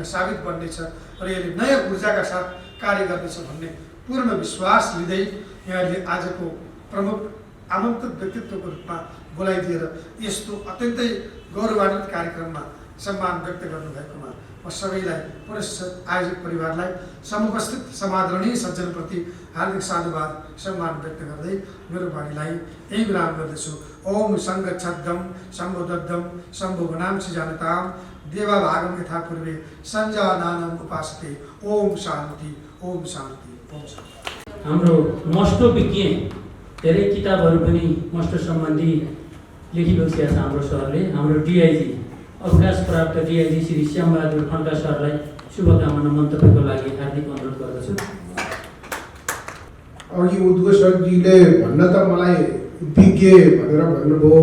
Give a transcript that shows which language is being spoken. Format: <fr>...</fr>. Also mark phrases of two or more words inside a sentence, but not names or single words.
<ne>साबित बन्नेछ र यसले नयाँ ऊर्जाका साथ कार्य गर्नेछ भन्ने पूर्ण विश्वास लिँदै यहाँहरूले आजको प्रमुख आमन्त्रित व्यक्तित्वको रूपमा बोलाइदिएर यस्तो अत्यन्तै गौरवान्वित कार्यक्रममा सम्मान व्यक्त गर्नुभएकोमा म सबैलाई पुनश्च आयोजक परिवारलाई समुपस्थित समादरणीय सज्जनप्रति हार्दिक साधुवाद सम्मान व्यक्त गर्दै मेरो वाणीलाई यही विराम गर्दछु।</ne> <sa>ओम सङ्गच्छद्दम सम्बोधद्दम सम्भोगनांसि जानताम देवा भागम यथा पूर्वे सञ्जानानम उपासते। ओम शान्ति, ओम शान्ति, ओम शान्ति।</sa> <ne>हाम्रो मस्टो विज्ञ धेरै किताबहरू पनि मस्टो सम्बन्धी लेखिसकेका छ हाम्रो सरले। हाम्रो डिआइजी अवकाश प्राप्त डिआइजी श्री श्यामबहादुर खड्का सरलाई शुभकामना मन्तव्यको लागि हार्दिक अनुरोध गर्दछु। अघि उद्घोषकजीले भन्न त मलाई विज्ञ भनेर भन्नुभयो।</ne>